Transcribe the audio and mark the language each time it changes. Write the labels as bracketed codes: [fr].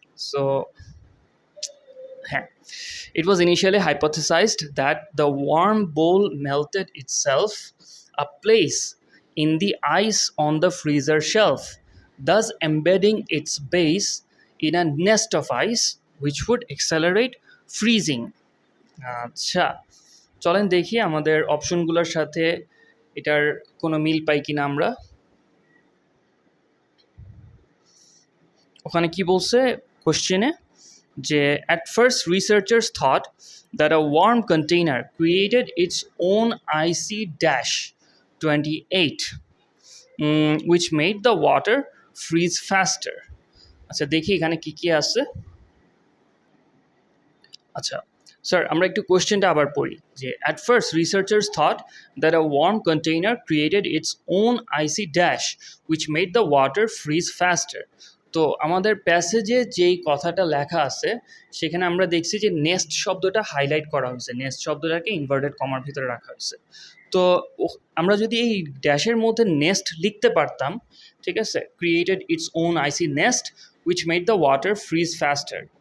[en] So হ্যাঁ, it was initially hypothesized that the worm bowl melted itself a place in the ice on the freezer shelf, thus embedding its base in a nest of ice which would accelerate freezing. [bn] আচ্ছা, চলেন দেখি আমাদের অপশনগুলোর সাথে এটার কোনো মিল পাই কিনা আমরা। ওখানে কি বলছে কোশ্চেনে, যে [en] at first researchers thought that a warm container created its own IC-28 which made the water freeze faster. [bn] আচ্ছা দেখি এখানে কি কি আছে। আচ্ছা স্যার, আমরা একটু কোশ্চেনটা আবার পড়ি, যে [en] at first researchers thought that a warm container created its own icy dash which made the water freeze faster. [bn] তো আমাদের প্যাসেজে যেই কথাটা লেখা আছে সেখানে আমরা দেখছি যে নেস্ট শব্দটা হাইলাইট করা হয়েছে, নেস্ট শব্দটাকে ইনভার্টেড কমার ভিতরে রাখা হয়েছে। তো আমরা যদি এই ড্যাশের মধ্যে নেস্ট লিখতে পারতাম, ঠিক আছে, [en] Created its own icy nest which made the water freeze faster.